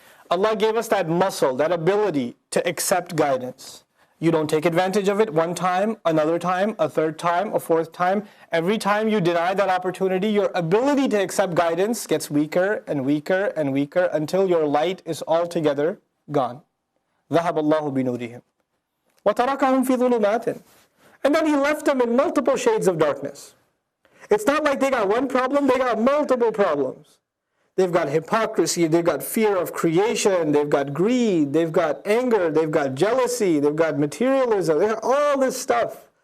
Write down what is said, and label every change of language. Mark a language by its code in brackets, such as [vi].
[en] Allah gave us that muscle, that ability to accept guidance. You don't take advantage of it one time, another time, a third time, a fourth time. Every time you deny that opportunity, your ability to accept guidance gets weaker and weaker and weaker until your light is altogether gone. [ar] ذهب الله بنورهم وتركهم في ظلمات. [en] And then He left them in multiple shades of darkness. It's not like they got one problem, they got multiple problems. They've got hypocrisy, they've got fear of creation, they've got greed, they've got anger, they've got jealousy, they've got materialism, they got all this stuff.